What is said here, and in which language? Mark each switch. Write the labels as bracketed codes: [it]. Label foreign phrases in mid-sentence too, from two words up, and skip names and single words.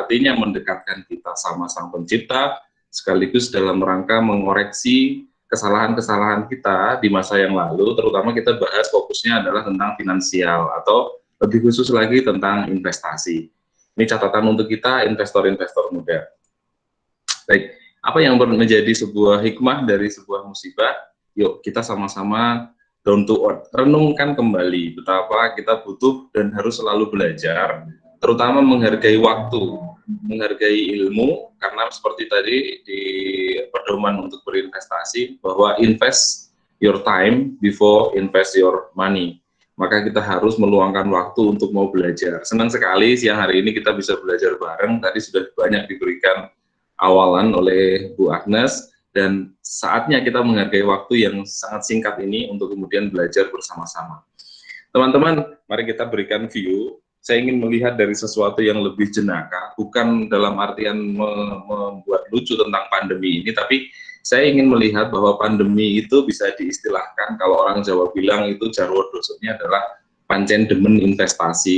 [id] Artinya mendekatkan kita sama Sang Pencipta, sekaligus dalam rangka mengoreksi kesalahan-kesalahan kita di masa yang lalu, terutama kita bahas fokusnya adalah tentang finansial atau lebih khusus lagi tentang investasi. Ini catatan untuk kita investor-investor muda. Baik, apa yang menjadi sebuah hikmah dari sebuah musibah? Yuk kita sama-sama [en] down to earth, [id] renungkan kembali betapa kita butuh dan harus selalu belajar, terutama menghargai waktu, menghargai ilmu, karena seperti tadi di pedoman untuk berinvestasi, bahwa [en] invest your time before invest your money. [id] Maka kita harus meluangkan waktu untuk mau belajar. Senang sekali siang hari ini kita bisa belajar bareng, tadi sudah banyak diberikan awalan oleh Bu Agnes, dan saatnya kita menghargai waktu yang sangat singkat ini untuk kemudian belajar bersama-sama. Teman-teman, mari kita berikan view. Saya ingin melihat dari sesuatu yang lebih jenaka, bukan dalam artian membuat lucu tentang pandemi ini, tapi saya ingin melihat bahwa pandemi itu bisa diistilahkan, kalau orang Jawa bilang itu jarwo dosanya adalah [jv] pancen demen [id] investasi.